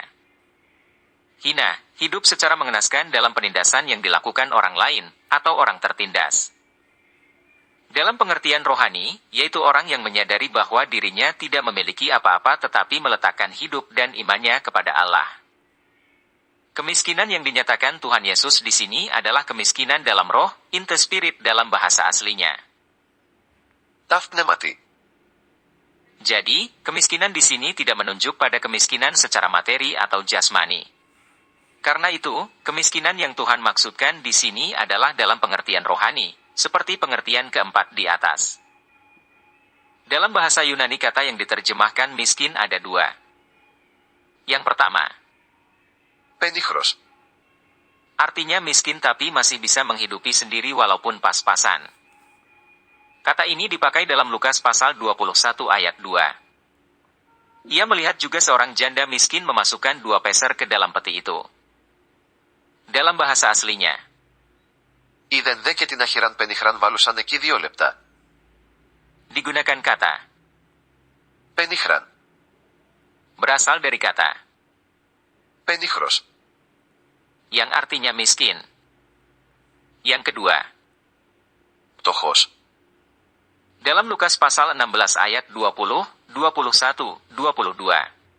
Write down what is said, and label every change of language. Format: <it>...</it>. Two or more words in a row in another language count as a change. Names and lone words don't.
<id>Hina, hidup secara mengenaskan dalam penindasan yang dilakukan orang lain, atau orang tertindas. Dalam pengertian rohani, yaitu orang yang menyadari bahwa dirinya tidak memiliki apa-apa tetapi meletakkan hidup dan imannya kepada Allah. Kemiskinan yang dinyatakan Tuhan Yesus di sini adalah kemiskinan dalam roh,</id> <en>in the spirit</en> <id>dalam bahasa aslinya.</id> <el>Ταφ πνεύματι.</el> <id>Jadi, kemiskinan di sini tidak menunjuk pada kemiskinan secara materi atau jasmani. Karena itu, kemiskinan yang Tuhan maksudkan di sini adalah dalam pengertian rohani, seperti pengertian keempat di atas. Dalam bahasa Yunani kata yang diterjemahkan miskin ada dua. Yang pertama,</id> <el>Πενίχρος.</el> <id>artinya miskin tapi masih bisa menghidupi sendiri walaupun pas-pasan. Kata ini dipakai dalam Lukas pasal 21 ayat 2. Ia melihat juga seorang janda miskin memasukkan 2 peser ke dalam peti itu. Dalam bahasa aslinya,</id> <el>Είδεν δε και την αχυράν πενιχράν βάλουσαν εκεί 2 λεπτά.</el> <id>digunakan kata,</id> <el>Πενιχράν.</el> <id>berasal dari kata,</id> <el>Πενίχρος.</el> <id>yang artinya miskin. Yang kedua,</id> <el>Πτωχός.</el> <id>dalam Lukas pasal 16 ayat 20, 21, 22.</id>